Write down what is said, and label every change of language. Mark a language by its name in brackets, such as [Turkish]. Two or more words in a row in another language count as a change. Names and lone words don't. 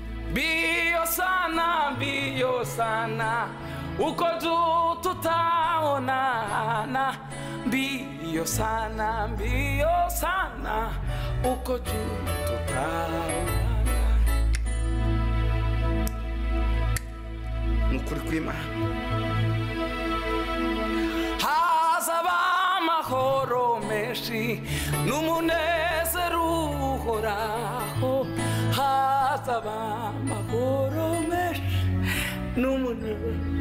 [Swahili] Mbio sana, mbio sana, uko juu tutaonana. Mbio sana, mbio sana, uko juu tutaonana. [Kinyarwanda] Ni ukuri kw'Imana. Hazaba amahoro menshi n'umunezero uhoraho. Hazaba amahoro menshi n'umunezero.